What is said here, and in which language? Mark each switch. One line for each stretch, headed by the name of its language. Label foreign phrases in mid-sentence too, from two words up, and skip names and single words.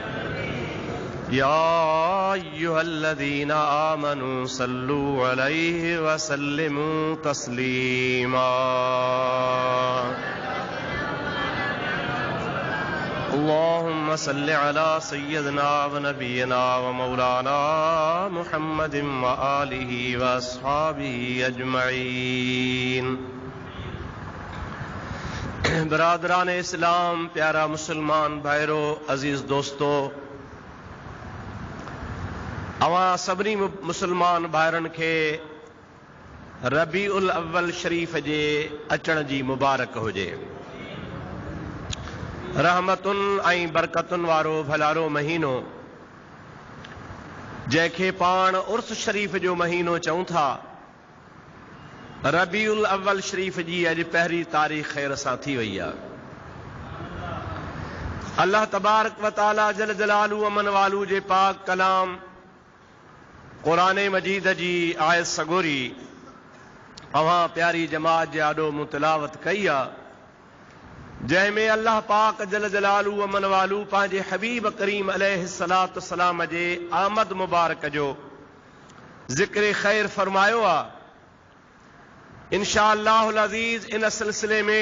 Arabic: يا أيها الذين آمنوا صلوا عليه وسلموا تسليما اللهم صل على سيدنا ونبينا ومولانا محمد وآله وأصحابه أجمعين
Urdu: برادران اسلام
Sindhi: प्यारा मुसलमान भाइरो अजीज दोस्तों अवां सभिनी मुसलमान भाइरनि खे रबीउल अव्वल शरीफ़ जे अचण जी मुबारक हुजे रहमतुन ऐं बरकतुन वारो भलारो महीनो जंहिंखे पाण उर्स शरीफ़ जो महीनो चऊं था रबीउल अव्वल शरीफ़ जी अॼु पहिरीं तारीख़ ख़ैर सां थी वई आहे
Arabic: الله تبارك وتعالى جل جلاله وعم
Sindhi: वालू जे पाक कलाम क़ुरान मजीद जी आयत सगोरी अवां प्यारी जमात जे आॾो मूं तिलावत कई आहे जंहिंमें अल्लाह पाक
Arabic: جل جلاله وعم نواله
Sindhi: पंहिंजे हबीब करीम
Arabic: عليه الصلاة والسلام
Sindhi: जे आमद मुबारक जो ज़िक्र ख़ैर फरमायो आहे
Arabic: إن شاء الله العزيز
Sindhi: इन सिलसिले में